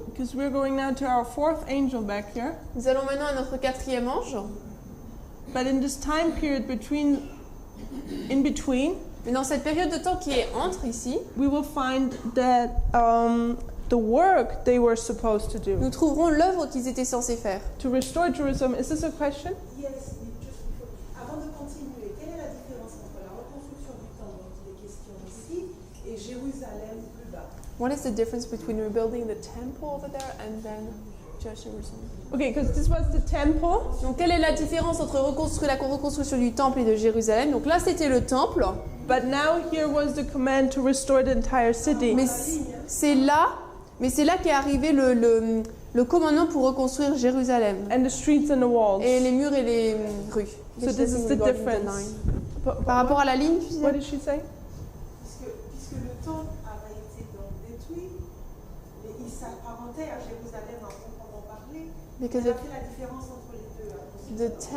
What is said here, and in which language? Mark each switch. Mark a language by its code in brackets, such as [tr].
[en] Because we're going now to our fourth angel back here. [fr] Nous allons maintenant à notre 4e ange. [en] But in this time period in between, [fr] Mais dans cette période de temps qui est entre ici, [en] we will find that the work they were supposed to do [fr] nous trouverons l'œuvre qu'ils étaient censés faire. [en] to restore Jerusalem. Is this a question? Yes, just before. [fr] Avant de continuer, quelle est la différence entre la reconstruction du temple dont il est question ici et Jérusalem plus bas? [en] What is the difference between rebuilding the temple over there and then Okay, because this was the temple. [fr] Donc quelle est la différence entre la reconstruction du temple et de Jérusalem? Donc là c'était le temple, [en] But now here was the command to restore the entire city. [fr] mais c'est là qu'est arrivé le commandement pour reconstruire Jérusalem. [en] And the streets and the walls. [fr] Et les murs et les rues. [en] So this is the difference. [fr] Par rapport à la ligne, tu disais? [en] What did she say? [fr] Puisque le temple avait été donc détruit, mais il s'apparentait à Jérusalem à proprement parler. [en] Because [fr] Elle a fait la différence entre les deux.